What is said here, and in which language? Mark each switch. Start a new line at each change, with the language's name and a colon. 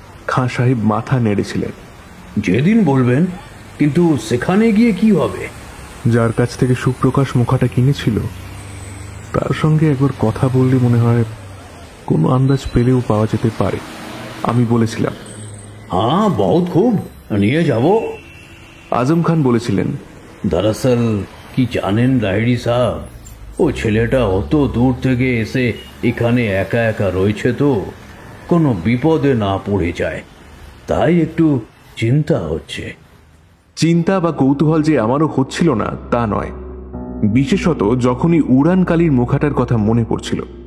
Bangla: খাঁ সাহেব মাথা নেড়েছিলেন। যেদিন বলবেন, কিন্তু সেখানে গিয়ে কি হবে? যার কাছ থেকে সুপ্রকাশ মুখাটা কিনেছিল তার সঙ্গে একবার কথা বললে মনে হয় কোনো আন্দাজ পেলেও পাওয়া যেতে পারে, আমি বলেছিলাম।
Hindi: हाँ बहुत खूब,
Bangla: নিয়ে যাব। আজম খান বলেছিলেন, দরअसल কি জানেন লাহিড়ী সাহেব, ও ছেলেটা অত দূর থেকে এসে এখানে একা একা রয়েছে, তো কোনো বিপদে না পড়ে যায়, তাই একটু চিন্তা হচ্ছে। চিন্তা বা কৌতূহল যে আমারও হচ্ছিল না তা নয়, বিশেষত যখনই উড়ানকালীর মুখাটার কথা মনে পড়ছিল।